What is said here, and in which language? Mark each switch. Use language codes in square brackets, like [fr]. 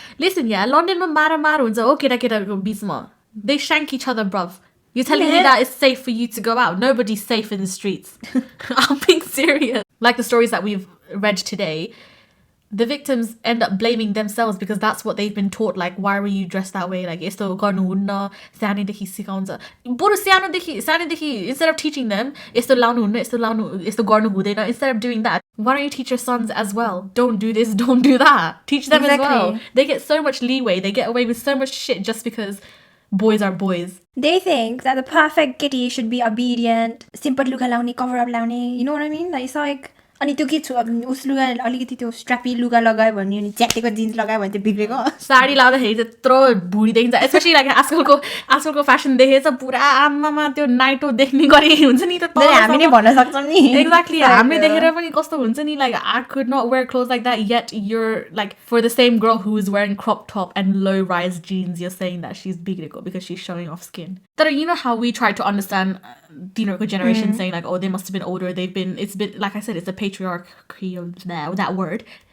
[en] Listen, yeah, London [ne] ma mara हुन्छ ओ केटाको बीचमा. [en] They shank each other, bruv. You're telling me that it's safe for you to go out. Nobody's safe in the streets. I'm being serious. Like the stories that we've read today, the victims end up blaming themselves because that's what they've been taught. Like, why were you dressed that way? [ne] Like, यस्तो गर्नुहुन्न, सानैदेखि सिकाउँछ. बरु सानैदेखि [en] instead of teaching them, [ne] यस्तो लाउनुहुन्न, यस्तो गर्नु हुँदैन, [en] instead of doing that, why don't you teach your sons as well? Don't do this, don't do that. Teach them as well. Exactly. They get so much leeway. They get away with so much shit just because boys are boys. They think that the perfect kitty should be obedient, simple [ne] लुगा लाउने, [en] cover up लाउने. You know what I mean? Like, it's like, [ne] अनि त्यो के छु अब उस लुगा अलिकति त्यो स्ट्रापी लुगा लगायो भने अनि च्याटेको जिन्स लगायो भने चाहिँ बिग्रेको साडी लाउँदाखेरि त्यत्रो भुँडी देखिन्छ स्पेसली लाइक आजकलको फेसन देखेछ पुरा आमामा त्यो नाइटो देख्ने गरी हुन्छ नि त हामी नै भन्न सक्छौँ नि [en] exactly [ne] हामीले देखेर पनि कस्तो हुन्छ नि [en] Like I could not wear cloth like that yet you're like for the same girl who is wearing crop top and low rise jeans you're saying that she's bigreko because she's showing off skin. But you know how we try to understand the generation saying like, oh, they must have been older, it's been like I said, it's a patriarchy of that word.